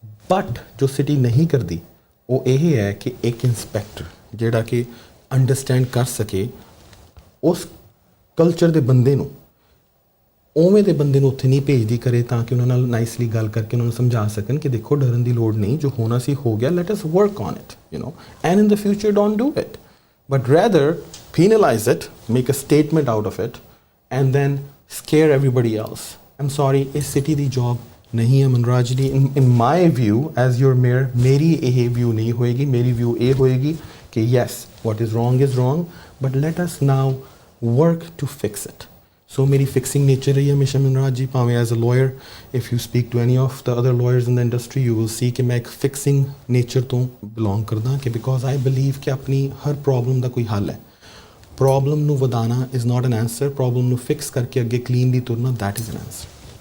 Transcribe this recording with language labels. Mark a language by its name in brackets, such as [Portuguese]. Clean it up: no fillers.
[Punjabi] But ਜੋ city ਨਹੀਂ ਕਰਦੀ ਉਹ ਇਹ ਹੈ ਕਿ ਇੱਕ ਇੰਸਪੈਕਟਰ ਜਿਹੜਾ ਕਿ ਅੰਡਰਸਟੈਂਡ ਕਰ ਸਕੇ ਉਸ ਕਲਚਰ ਦੇ ਬੰਦੇ ਨੂੰ, ਉਵੇਂ ਦੇ ਬੰਦੇ ਨੂੰ ਉੱਥੇ ਨਹੀਂ ਭੇਜਦੀ ਕਰੇ ਤਾਂ ਕਿ ਉਹਨਾਂ ਨਾਲ ਨਾਈਸਲੀ ਗੱਲ ਕਰਕੇ ਉਹਨਾਂ ਨੂੰ ਸਮਝਾ ਸਕਣ ਕਿ ਦੇਖੋ ਡਰਨ ਦੀ ਲੋੜ ਨਹੀਂ, ਜੋ ਹੋਣਾ ਸੀ ਹੋ ਗਿਆ, [English] Let us work on it, and in the future don't do it, but rather penalize it, make a statement out of it, and then scare everybody else. [Punjabi] I'm sorry, ਇਸ city ਦੀ job ਨਹੀਂ ਹੈ ਮਨਰਾਜ ਜੀ। [English] in my view as your mayor [Punjabi] ਮੇਰੀ ਇਹ view ਨਹੀਂ ਹੋਏਗੀ, ਮੇਰੀ view ਇਹ ਹੋਏਗੀ ਕਿ [English] yes, what is wrong, but let us now work to fix it. [Punjabi] So ਮੇਰੀ ਫਿਕਸਿੰਗ ਨੇਚਰ ਰਹੀ ਹੈ ਹਮੇਸ਼ਾ ਮਨਰਾਜ ਜੀ, ਭਾਵੇਂ as a lawyer [English] if you speak to any of the other lawyers in the industry you will see [Punjabi] ਕਿ ਮੈਂ ਇੱਕ fixing nature ਤੋਂ ਬਿਲੋਂਗ ਕਰਦਾ ਕਿ ਬਿਕੋਜ਼ [English] I believe [Punjabi] ਕਿ ਆਪਣੀ ਹਰ ਪ੍ਰੋਬਲਮ ਦਾ ਕੋਈ ਹੱਲ ਹੈ। ਪ੍ਰੋਬਲਮ ਨੂੰ ਵਧਾਉਣਾ [English] is not an answer, [Punjabi] problem ਨੂੰ ਫਿਕਸ ਕਰਕੇ ਅੱਗੇ ਕਲੀਨਲੀ ਤੁਰਨਾ [English] That is an answer.